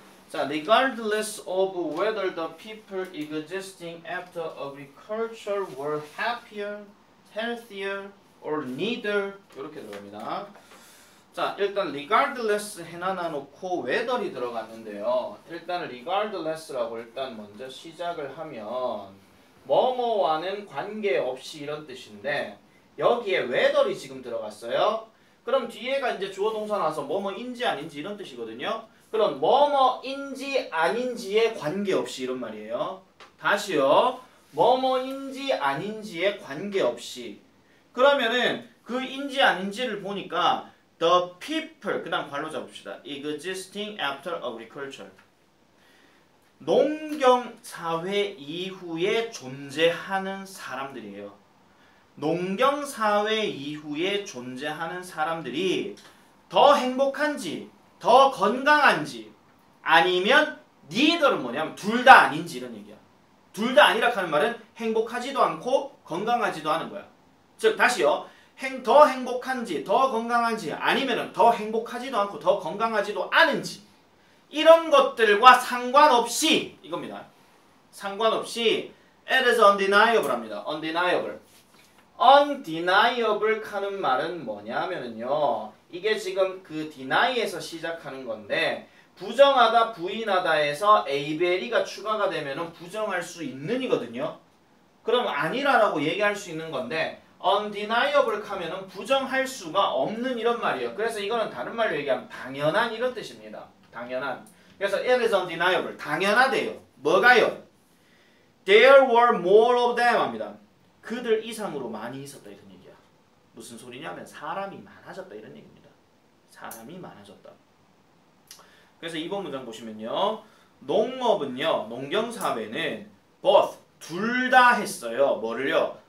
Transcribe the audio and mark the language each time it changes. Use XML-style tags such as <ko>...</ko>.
<en>자, regardless of whether the people existing after agriculture were happier, healthier, or neither</en> <ko>이렇게 들어갑니다. 자, 일단 regardless 해놔 놓고 whether이 들어갔는데요. 일단 regardless라고 일단 먼저 시작을 하면 뭐뭐와는 관계없이 이런 뜻인데 여기에 whether이 지금 들어갔어요. 그럼 뒤에가 이제 주어 동사 나와서 뭐뭐인지 아닌지 이런 뜻이거든요. 그럼 뭐뭐인지 아닌지에 관계없이 이런 말이에요. 다시요. 뭐뭐인지 아닌지에 관계없이. 그러면은 그 인지 아닌지를 보니까</ko> <en>the people</en> <ko>그 다음 괄호 잡읍시다.</ko> <en>existing after agriculture.</en> <ko>농경사회 이후에 존재하는 사람들이에요. 농경사회 이후에 존재하는 사람들이 더 행복한지 더 건강한지 아니면 neither는 뭐냐면 둘 다 아닌지 이런 얘기야. 둘 다 아니라 하는 말은 행복하지도 않고 건강하지도 않은 거야. 즉 다시요. 더 행복한지 더 건강한지 아니면 더 행복하지도 않고 더 건강하지도 않은지 이런 것들과 상관없이 이겁니다. 상관없이</ko> <en>it is undeniable</en> <ko>합니다.</ko> <en>undeniable.</en> <ko>undeniable 하는 말은 뭐냐면요. 이게 지금 그 deny에서 시작하는 건데 부정하다, 부인하다에서 ABLE가 추가가 되면은 부정할 수 있는 이거든요. 그럼 아니라라고 얘기할 수 있는 건데 undeniable 하면은 부정할 수가 없는 이런 말이에요. 그래서 이거는 다른 말로 얘기하면 당연한 이런 뜻입니다. 당연한. 그래서</ko> <en>it is undeniable.</en> <ko>당연하대요. 뭐가요?</ko> <en>There were more of them 합니다.</en> <ko>그들 이상으로 많이 있었다 이런 얘기야. 무슨 소리냐면 사람이 많아졌다 이런 얘기입니다. 사람이 많아졌다. 그래서 2번 문장 보시면요. 농업은요, 농경사회는 both 둘 다 했어요. 뭐를요?</ko>